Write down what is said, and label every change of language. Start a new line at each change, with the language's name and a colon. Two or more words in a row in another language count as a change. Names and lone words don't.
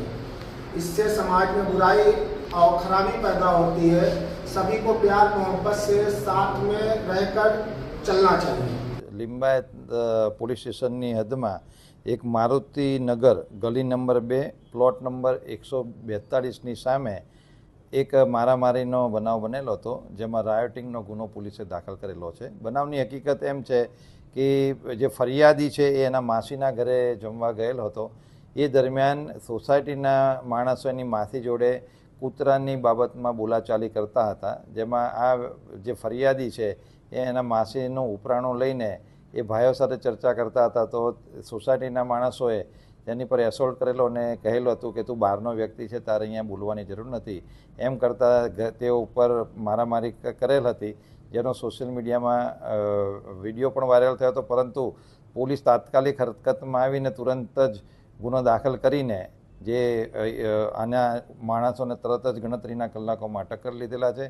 Hindi: इससे समाज में बुराई और खराबी पैदा होती है। सभी को प्यार मोहब्बत से साथ में रहकर चलना चाहिए।
Gujarati: લિંબાયત
English: police stationની
Gujarati: હદમાં એક મારુતિ નગર ગલી નંબર 2
English: plot number
Gujarati: 142 સામે એક મારામારીનો બનાવ બનેલો હતો, જેમાં રાયોટિંગનો ગુનો પોલીસે દાખલ કરેલો છે। બનાવની હકીકત એમ છે કે જે ફરિયાદી છે એના માસીના ઘરે જમવા ગયેલો હતો। એ દરમિયાન સોસાયટીના માણસો એની માસી જોડે કૂતરાની બાબતમાં બોલાચાલી કરતા હતા, જેમાં આ જે ફરિયાદી છે એના માસીનો ઉપરાણો લઈને એ ભાઈઓ સાથે ચર્ચા કરતા હતા। તો સોસાયટીના માણસોએ તેની પર એસોલ્ટ કરેલો અને કહેલું હતું કે તું બહારનો વ્યક્તિ છે, તારે અહીંયા બોલવાની જરૂર નથી એમ કરતા તે ઉપર મારામારી કરેલ હતી, જેનો
English: social mediaમાં
Gujarati: વિડીયો પણ વાયરલ થયો હતો। પરંતુ પોલીસ તાત્કાલિક હરકતમાં આવીને તુરંત જ ગુનો દાખલ કરીને જે આના માણસોને તરત જ ગણતરીના કલાકોમાં અટક કરી લીધેલા છે।